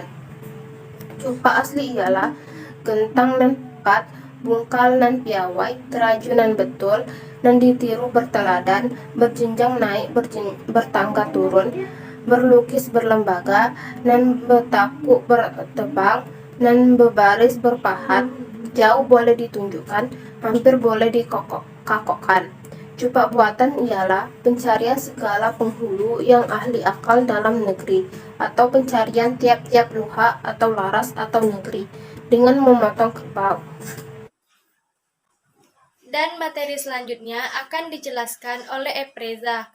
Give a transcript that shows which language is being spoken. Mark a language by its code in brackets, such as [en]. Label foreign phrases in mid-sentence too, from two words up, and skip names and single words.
[id] Cupak asli ialah gentang nan 4, bungkal nan piawai, teraju nan betul, nan ditiru berteladan, berjenjang naik, bertangga turun, berlukis berlembaga, nan betakuk bertebang, nan bebaris berpahat, jauh boleh ditunjukkan, hampir boleh dikokokkan. Cupak buatan ialah pencarian segala penghulu yang ahli akal dalam negeri, atau pencarian tiap-tiap luha atau laras atau negeri, dengan memotong kerbau. Dan materi selanjutnya akan dijelaskan oleh Efreza.